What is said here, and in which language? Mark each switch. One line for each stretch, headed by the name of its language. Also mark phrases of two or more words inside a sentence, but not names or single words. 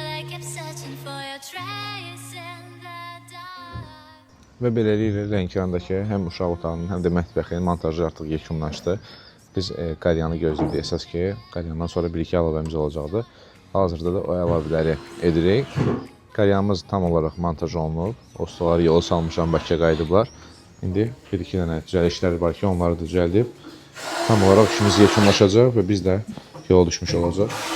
English: I kept searching for your trace in the dark.
Azerbaijani: Və beləliklə Lənkərandakı həm uşaq otağının, həm də mətbəxin montajı artıq yekunlaşdı. Biz qalyanı gözləyirdik əsas ki, qalyandan sonra 1-2 əlavəmiz olacaqdı. Hazırda da o əlavələri edirik. Qalyanımız tam olaraq montaj olunub. Ustaları yola salmışam, Bakıya qayıdıblar. İndi 1-2 dənə düzəliş işləri var ki, onları da düzəldib tam olaraq işimiz yekunlaşacaq və biz də yola düşmüş olacaq.